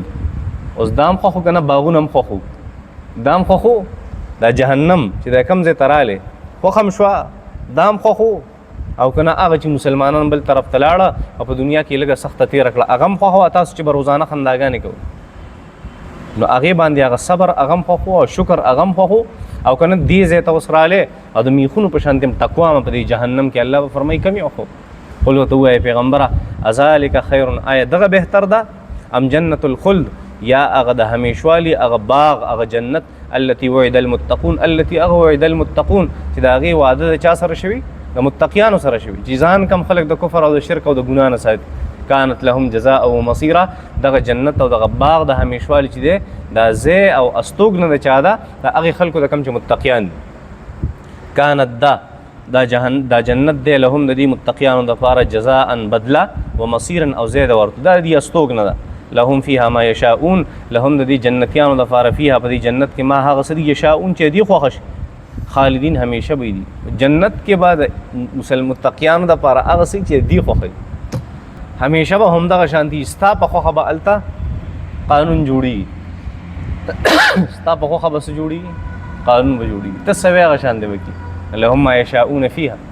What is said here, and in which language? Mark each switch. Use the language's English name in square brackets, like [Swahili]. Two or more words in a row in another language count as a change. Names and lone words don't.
[Pashto] اوس دام خوښو که نه، باغونه هم خوښو، دام خوښو، دا جهنم چې دا کوم ځای ته رالی خوښ هم شوه، دام خوښو، او که نه هغه چې مسلمانان بل طرف ته لاړه او په دنیا کې لږه سخته تېره کړه، هغه هم خوښ وه، تاسو چې به روزانه خنداګانې کوئ، نو هغې باندې هغه صبر هغه هم خوښ او شکر هغه هم خوښ، او کنه دې ځای ته اوس راغلی او د میخونو په شانتې تقوا په دې جهنم کې الله به فرمایي کم یو خو قل ورته ووایه پیغمبره [Arabic] اذلک خیر [Pashto] آیا دغه بهتر ده [Arabic] ام جنت الخلد [Pashto] یا هغه د همیشوالي هغه باغ هغه جنت [Arabic] التي وعد المتقون التي [Pashto] هغه وعد المتقون چې د هغې وعده د چا سره شوي د متقیانو سره شوي چې ځان کم خلک د کفر او د شرک او د ګناه نه ساتي [Arabic] كانت لهم جزاء و مصيرا [Pashto] دغه جنت او دغه باغ د همیشوالي چې دی دا ځای او استوګنه د چا ده د هغې خلکو د کم چې متقیان دي كانت دا جنت دی لهم د دې متقیانو دپاره جزاء بدله [Arabic] و مصيرا [Pashto] او ځای د ورته دا د دې استوګنه ده [Arabic] لهم فيها ما يشاءون لهم [Pashto] د دې جنتیانو دپاره فيها په دې جنت کې ما هغه څه دي یشاءون چې دي خوښه شي خالدین همیشه به دي جنت کې به د متقیانو دپاره هغه څه چې دي خوښوي همیشه به همدغه شانتي ستا په خوښه به هلته قانون جوړېږي ستا په خوښه به څه جوړېږي قانون به جوړېږي ته څه وایې هغه شانتې به کړي [Arabic] لهم ما یشاءون فیها